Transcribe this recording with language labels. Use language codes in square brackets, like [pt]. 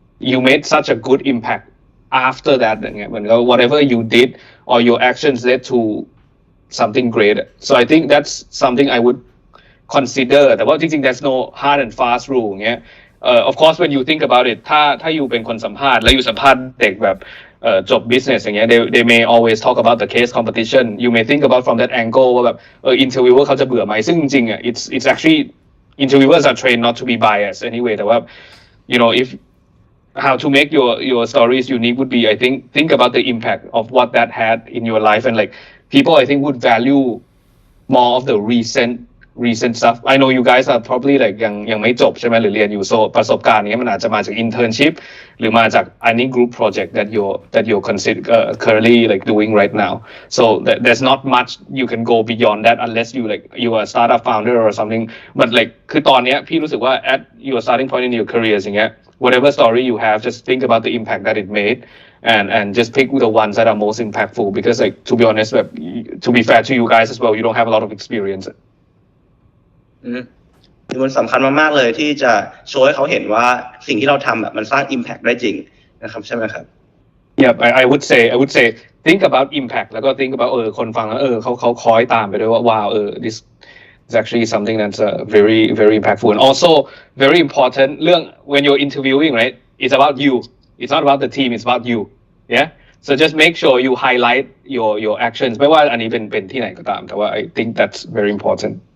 [en] you made such a good impact after that อย่างเงี้ย [th] มันก็ [en] whatever you did or your actions led to something great so I think that's something I would consider [th] แต่ว่าจริงๆ [en] there's no hard and fast rule อย่างเงี้ยof course when you think about it [th] ถ้าอยู่เป็นคนสัมภาษณ์แล้วอยู่สัมภาษณ์เด็กแบบจบ [en] business อย่างเงี้ย they may always talk about the case competition you may think about from that angle ว่าแบบinterviewer [th] เขาจะเบื่อไหมซึ่งจริงๆ [en] it's actually interviewers are trained not to be biased anyway แต่ว่า you know if how to make your stories unique would be, I think about the impact of what that had in your life, and like people I think would value more of the recent stuff. I know you guys are probably like [th] ยังไม่จบใช่ไหมหรือเรียนอยู่ [en] so [th] ประสบการณ์นี้มันอาจจะมาจาก [en] internship [th] หรือมาจาก [en] any group project that you're consider currently like doing right now. So there's not much you can go beyond that unless you are a startup founder or something. But like [th] คือตอนเนี้ยพี่รู้สึกว่า [en] at your starting point in your career อย่างเงี้ย whatever story you have, just think about the impact that it made, and just pick the ones that are most impactful. Because like to be honest, to be fair to you guys as well, you don't have a lot of experience. [th] มันสำคัญมากๆเลยที่จะโชว์ให้เขาเห็นว่าสิ่งที่เราทำมันสร้าง impact ได้จริงนะครับใช่ไหมครับ [en] Yeah, I would say think about impact แล้วก็ think about [th] คนฟังแล้วเขาคอยตามไปด้วยว่า [en] wow this is actually something that's very very impactful, and also very important เรื่อง when you're interviewing, right, it's about you, it's not about the team, it's about you. Yeah, so just make sure you highlight your actions [th] ไม่ว่าอันนี้เป็นที่ไหนก็ตามแต่ว่า [en] I think that's very important.